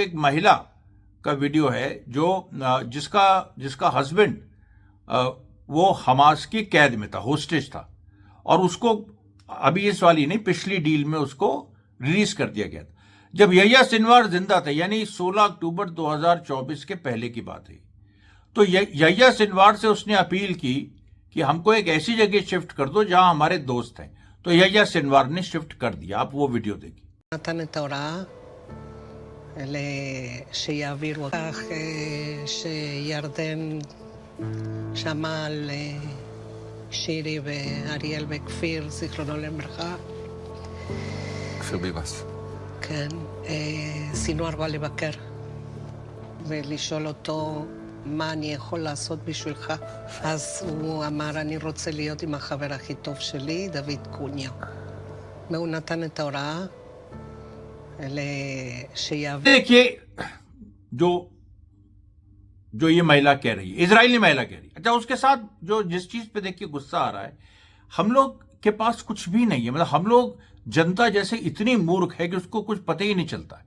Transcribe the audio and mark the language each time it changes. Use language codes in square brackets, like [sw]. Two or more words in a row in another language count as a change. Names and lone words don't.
[hi] एक महिला का वीडियो है जो जिसका हस्बैंड वो हमास की कैद में था, होस्टेज था, और उसको अभी इस वाली नहीं, पिछली डील में उसको रिलीज कर दिया गया था जब यह्या सिनवार जिंदा थे, यानी 16 अक्टूबर 2024 के पहले की बात है। तो यह्या सिनवार से उसने अपील की कि हमको एक ऐसी जगह शिफ्ट कर दो जहां हमारे दोस्त हैं, तो यह्या सिनवार ने शिफ्ट कर दिया। आप वो वीडियो देखिए। [he] נתן את ההוראה שיעבירו כך שירדן שמע על שירי ואריאל וכפיר, זיכרונו לברכה. כפיר ביבס. כן, סינואר בא לבקר ולשאול אותו מה אני יכול לעשות בשבילך. אז הוא אמר, אני רוצה להיות עם החבר הכי טוב שלי, דוד קוניו. והוא נתן את ההוראה [hi] देखिए जो ये महिला कह रही है, इजरायली महिला कह रही है। अच्छा, उसके साथ जो जिस चीज पे देखिए गुस्सा आ रहा है, हम लोग के पास कुछ भी नहीं है, मतलब हम लोग जनता जैसे इतनी मूर्ख है कि उसको कुछ पता ही नहीं चलता है।